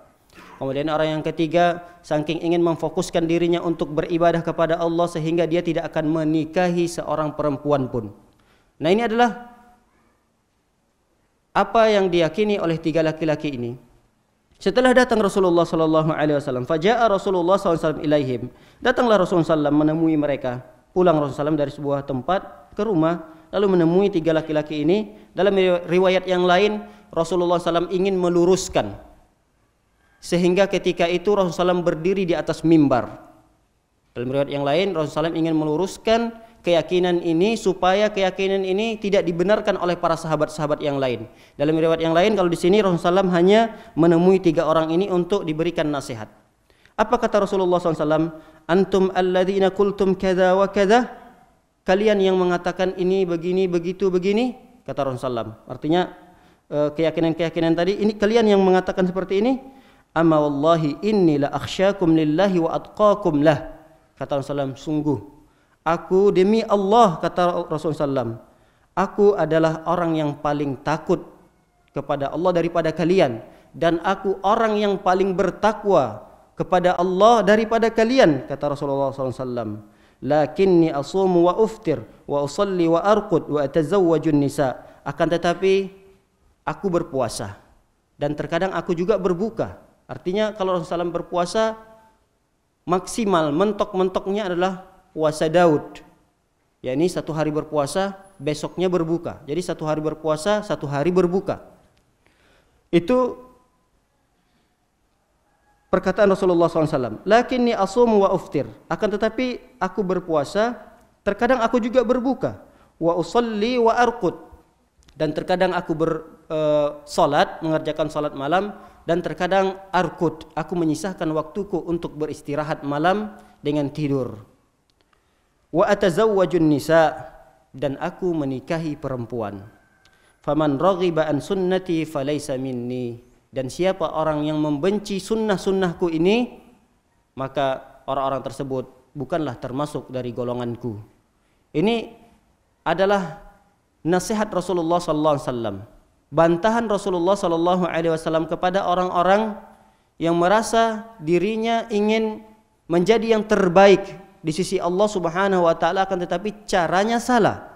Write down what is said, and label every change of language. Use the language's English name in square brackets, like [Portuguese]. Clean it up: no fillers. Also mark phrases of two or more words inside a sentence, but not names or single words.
[Indonesian] Kemudian orang yang ketiga saking ingin memfokuskan dirinya untuk beribadah kepada Allah sehingga dia tidak akan menikahi seorang perempuan pun. Nah, ini adalah apa yang diyakini oleh tiga laki-laki ini. Setelah datang [Arabic] Rasulullah صلى الله عليه وسلم، فجاء رسول الله صلى الله عليه وسلم إليهم. [Indonesian] Datanglah Rasulullah sallallahu menemui mereka. Pulang Rasulullah SAW dari sebuah tempat ke rumah, lalu menemui tiga laki-laki ini. Dalam riwayat yang lain, Rasulullah SAW ingin meluruskan, sehingga ketika itu Rasulullah SAW berdiri di atas mimbar. Dalam riwayat yang lain, Rasulullah SAW ingin meluruskan keyakinan ini supaya keyakinan ini tidak dibenarkan oleh para sahabat-sahabat yang lain. Dalam riwayat yang lain, kalau di sini Rasulullah SAW hanya menemui tiga orang ini untuk diberikan nasihat. Apa kata Rasulullah SAW? [Arabic] أنتم الذين قلتم كذا وكذا. [Indonesian] Kalian yang mengatakan ini begini, begitu, begini. Kata Rasulullah SAW. Artinya keyakinan-keyakinan tadi, ini kalian yang mengatakan seperti ini. [Arabic] أما والله إني لأخشاكم لله وأتقاكم له. [Indonesian] Kata Rasulullah SAW, sungguh aku demi Allah, kata Rasulullah SAW, aku adalah orang yang paling takut kepada Allah daripada kalian. Dan aku orang yang paling bertakwa kepada Allah daripada kalian, kata Rasulullah SAW. [Arabic] لكني أصوم وأفطر وأصلي وأرقد وأتزوج النساء. [Indonesian] Akan tetapi aku berpuasa dan terkadang aku juga berbuka. Artinya kalau Rasulullah SAW berpuasa maksimal mentok-mentoknya adalah puasa Daud. Ya, ini satu hari berpuasa, besoknya berbuka. Jadi satu hari berpuasa, satu hari berbuka. Itu perkataan Rasulullah SAW. [Arabic] لكني أصوم وأفطر. [Indonesian] Akan tetapi aku berpuasa, terkadang aku juga berbuka. [Arabic] وأصلي وأرقد. [Indonesian] Dan terkadang aku bersolat, mengerjakan salat malam. Dan terkadang arqud. Aku menyisahkan waktuku untuk beristirahat malam dengan tidur. [Arabic] وأتزوج النساء. [Indonesian] Dan aku menikahi perempuan. [Arabic] فمن رغب عن سنتي فليس مني. [Indonesian] Dan siapa orang yang membenci sunnah-sunnahku ini, maka orang-orang tersebut bukanlah termasuk dari golonganku. Ini adalah nasihat Rasulullah SAW, bantahan Rasulullah SAW kepada orang-orang yang merasa dirinya ingin menjadi yang terbaik di sisi Allah [Arabic] سبحانه وتعالى, [Indonesian] akan tetapi caranya salah.